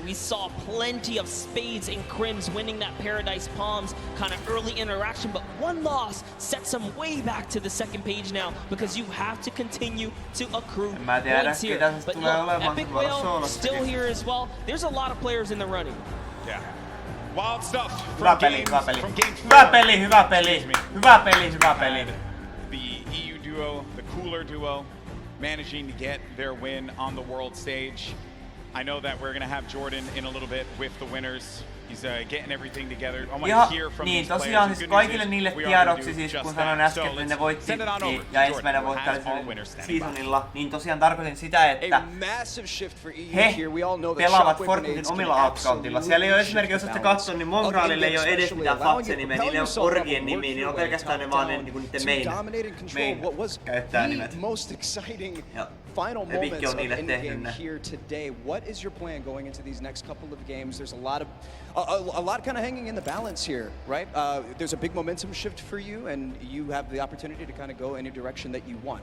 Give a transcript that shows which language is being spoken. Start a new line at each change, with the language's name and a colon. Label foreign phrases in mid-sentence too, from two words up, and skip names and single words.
English: We saw plenty of Spades and Crims winning that Paradise Palms kind of early interaction, but one loss sets them way back to the second page now because you have to continue to accrue points here. But look, Epic Whale still here as well. There's a lot of players in the running. Yeah. Wild stuff from game 4.
Finnish: Hyvä peli.
English: The EU duo, the Cooler duo, managing to get their win on the world stage. I know that we're going to have Jordan in a little bit with the winners. He's getting everything together. I want to hear from these players.
Finnish: Tosiaan siis kaikille niille tiedoksi, siis kun sanoin äsken, että ne voitti ja ensimmäinen voitti seasonilla, niin tosiaan tarkoitin sitä, että he pelaavat Fortniten omilla accountilla. Siellä ei ole esimerkiksi, jos olette katsonut, niin Mongraalille ei ole edes mitään Fatse-nimeä, niillä on orgien nimiä, niin on pelkästään ne vaan ne niiden main käyttäjänimet.
English: Final moments of in-game here today. What is your plan going into these next couple of games? There's a lot kind of hanging in the balance here, right? There's a big momentum shift for you, and you have the opportunity to kind of go any direction that you want.